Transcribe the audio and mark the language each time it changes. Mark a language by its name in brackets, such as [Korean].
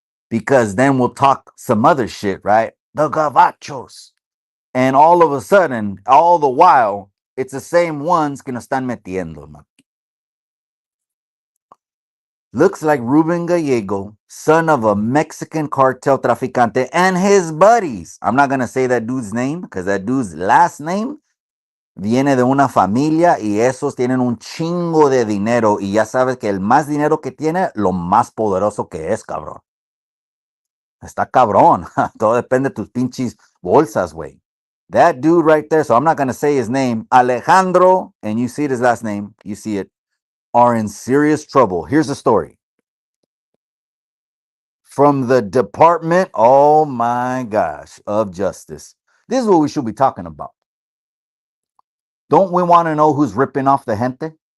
[English] Because then we'll talk some other shit, right? The gavachos. And all of a sudden, all the while, it's the same ones [Spanish] que nos están metiendo, [English] man. Looks like Ruben Gallego, son of a Mexican cartel traficante, and his buddies. I'm not going to say that dude's name because that dude's last name [Spanish] viene de una familia y esos tienen un chingo de dinero y ya sabes que el más dinero que tiene, lo más poderoso que es, cabrón. Está cabrón. Todo depende de tus pinches bolsas, güey. [English] That dude right there, so I'm not going to say his name, Alejandro, and you see his last name, you see it, are in serious trouble. Here's the story. From the Department, oh my gosh, of Justice. This is what we should be talking about. Don't we want to know who's ripping off the gente?